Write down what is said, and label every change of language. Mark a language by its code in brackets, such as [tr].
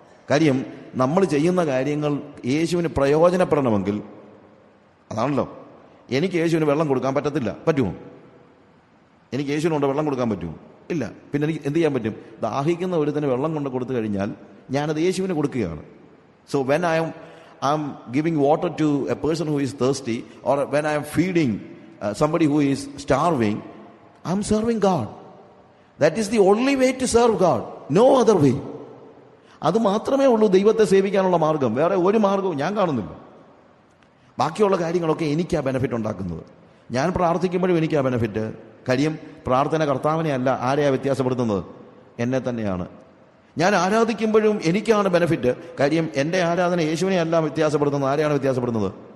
[ml] കാര്യം നമ്മൾ ചെയ്യുന്ന കാര്യങ്ങൾ യേശുവിന് പ്രയോജനപ്പെടണമെങ്കിൽ, അതാണല്ലോ, എനിക്ക് യേശുവിന് വെള്ളം കൊടുക്കാൻ പറ്റത്തില്ല. പറ്റുമോ? എനിക്ക് യേശുവിനുണ്ട് വെള്ളം കൊടുക്കാൻ പറ്റുമോ? ഇല്ല. പിന്നെ എനിക്ക് എന്ത് ചെയ്യാൻ പറ്റും? ദാഹിക്കുന്ന ഒരുത്തന് വെള്ളം കൊണ്ട് കൊടുത്തു കഴിഞ്ഞാൽ ഞാനത് യേശുവിന് കൊടുക്കുകയാണ്. [en] So when I am giving water to a person who is thirsty, or when I am feeding somebody who is starving, I am serving God. That is the only way to serve God. No other way. [ml] അത് മാത്രമേ ഉള്ളൂ ദൈവത്തെ സേവിക്കാനുള്ള മാർഗം. വേറെ ഒരു മാർഗവും ഞാൻ കാണുന്നില്ല. ബാക്കിയുള്ള കാര്യങ്ങളൊക്കെ എനിക്കാ ബെനഫിറ്റ് ഉണ്ടാക്കുന്നത്. ഞാൻ പ്രാർത്ഥിക്കുമ്പോഴും എനിക്കാ ബെനഫിറ്റ്. കാര്യം പ്രാർത്ഥന കർത്താവിനെ അല്ല, ആരെയാ വ്യത്യാസപ്പെടുത്തുന്നത്? എന്നെ തന്നെയാണ്. ഞാൻ ആരാധിക്കുമ്പോഴും എനിക്കാണ് ബെനഫിറ്റ്. കാര്യം എൻ്റെ ആരാധന യേശുവിനെ അല്ല വ്യത്യാസപ്പെടുത്തുന്നത്. ആരെയാണ് വ്യത്യാസപ്പെടുന്നത്?